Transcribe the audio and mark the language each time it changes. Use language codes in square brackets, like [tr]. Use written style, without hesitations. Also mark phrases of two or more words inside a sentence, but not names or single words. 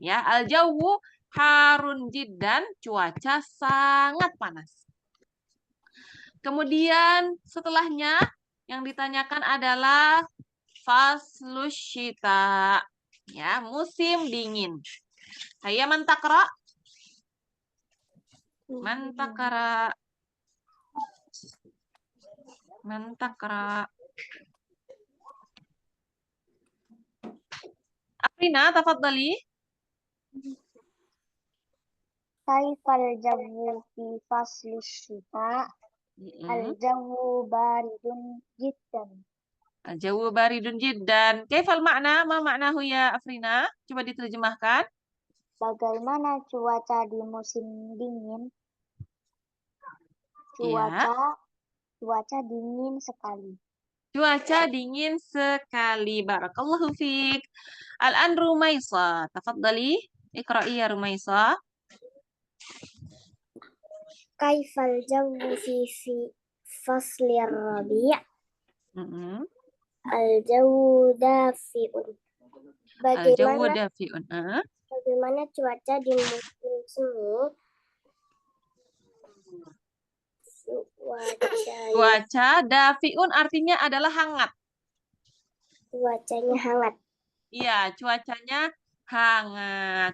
[ar] Ya, الجو حار جدا, [id] cuaca sangat panas. Kemudian setelahnya yang ditanyakan adalah [ar] فصل الشتاء. [id] Ya, musim dingin. [ar] هيا من تقرأ? من تقرأ؟ من تقرأ? Afrina, tafadhali. كيف الجو في فصل الشتاء. الجو بارد جدا. الجو بارد جدا. كيف المعنى? ما معناه يا Afrina? [id] Coba diterjemahkan. Bagaimana cuaca di musim dingin? Ya. Cuaca dingin sekali. Cuaca dingin sekali. [ar] بارك الله فيك. Al-an Rumaisa. تفضلي. اقرئي يا Rumaisa. كيف الجو في فصل الربيع'? الجو دافئ. الجو دافئ. [id] Bagaimana cuaca di musim semi? Cuaca dafi'un artinya adalah hangat. Cuacanya hangat. Iya, cuacanya hangat.